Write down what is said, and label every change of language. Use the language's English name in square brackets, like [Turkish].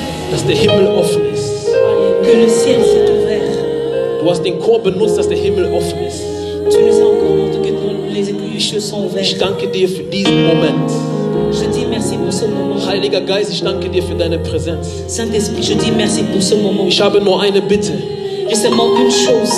[German] dass der Himmel offen ist. [French] Que le ciel s'est ouvert. [German] Du hast den Chor benutzt, dass der Himmel offen ist. [French] Tu nous as encore montré que les cieux sont ouverts. [German] Ich danke dir für diesen Moment. [French] Je dis merci pour ce moment. [German] Heiliger Geist, ich danke dir für deine Präsenz. [French] Saint-Esprit, je dis merci pour ce moment. [German] Ich habe nur eine Bitte. [French] J'ai seulement une chose.